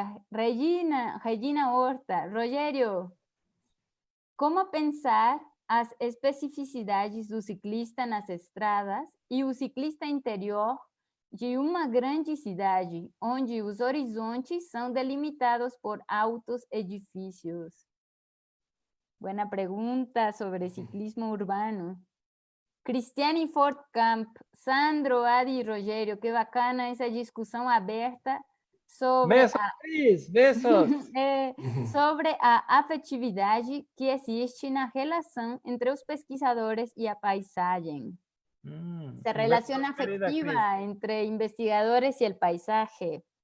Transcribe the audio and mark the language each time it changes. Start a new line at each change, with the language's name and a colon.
Portuguese: Regina Horta, Rogério, como pensar as especificidades do ciclista nas estradas e o ciclista interior de uma grande cidade, onde os horizontes são delimitados por altos edifícios?
Spanish: Buena pregunta sobre ciclismo urbano. Cristiane Fortkamp, Sandro, Adi y Rogério, qué bacana esa discusión abierta sobre, besos.
Portuguese: Sobre a afetividade que existe na relação entre os pesquisadores e a paisagem.
Spanish: Se relaciona afectiva entre investigadores y el paisaje.